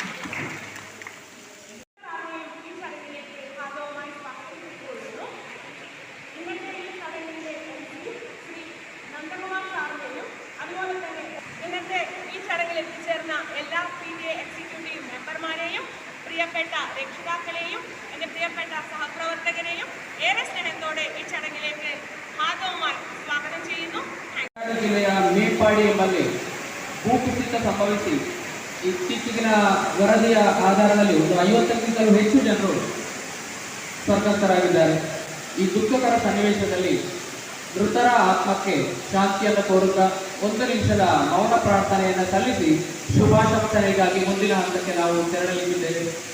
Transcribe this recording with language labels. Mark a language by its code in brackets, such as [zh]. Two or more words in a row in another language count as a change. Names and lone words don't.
[ml] എത്തിച്ചേർന്ന എല്ലാ PTA എക്സിക്യൂട്ടീവ് മെമ്പർമാരെയും പ്രിയപ്പെട്ട രക്ഷിതാക്കളെയും എൻ്റെ പ്രിയപ്പെട്ട സഹപ്രവർത്തകരെയും ഏറെ സ്നേഹത്തോടെ ഈ ചടങ്ങിലേക്ക് ഹാർദവമായി സ്വാഗതം ചെയ്യുന്നു. [kn] ಜಿಲ್ಲೆಯ ಮೇಪಾಡಿ ಎಂಬಲ್ಲಿ ಭೂಕುಸಿತ ಸಂಭವಿಸಿ ಇತ್ತೀಚಿನ ವರದಿಯ ಆಧಾರದಲ್ಲಿ 50ಕ್ಕಿಂತಲೂ ಹೆಚ್ಚು ಜನರು ಸ್ವರ್ಗಸ್ಥರಾಗಿದ್ದಾರೆ. ಈ ದುಃಖಕರ ಸನ್ನಿವೇಶದಲ್ಲಿ ಮೃತರ ಆತ್ಮಕ್ಕೆ ಶಾಂತಿಯನ್ನು ಕೋರುತ್ತಾ 1 ನಿಮಿಷದ ಮೌನ ಪ್ರಾರ್ಥನೆಯನ್ನು ಸಲ್ಲಿಸಿ ಶುಭಾಶಂಸನೆಗಾಗಿ ಮುಂದಿನ ಹಂತಕ್ಕೆ ನಾವು ತೆರಳಲಿದ್ದೇವೆ.